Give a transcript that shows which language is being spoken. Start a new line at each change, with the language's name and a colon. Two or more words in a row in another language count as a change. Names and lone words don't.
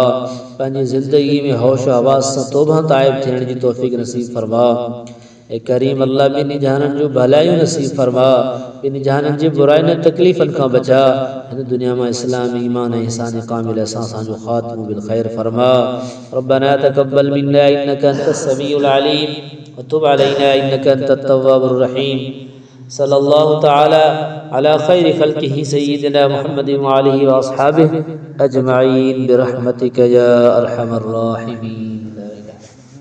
Sindhi: पंहिंजी ज़िंदगी में होश आवाज़ सां तौबा ताइब थियण जी तौफ़ीक़ नसीब फरमा। ए करीम अल्लाह ॿिनि जहाननि जो भलायूं नसीब फरमा, ॿिनि जहाननि जे बुराइयुनि तकलीफ़ुनि खां बचा। हिन दुनिया में इस्लाम ईमान ऐं ihसान कामिल सां असांजो ख़ात्मो
Arabic: بالخير
Sindhi: फरमा।
Arabic: ربنا تقبل منا إنك أنت السميع العليم وتب علينا إنك أنت التواب الرحيم. صلى الله تعالى على خير خلقه سيدنا محمد وآله وأصحابه أجمعين برحمتك يا أرحم الراحمين.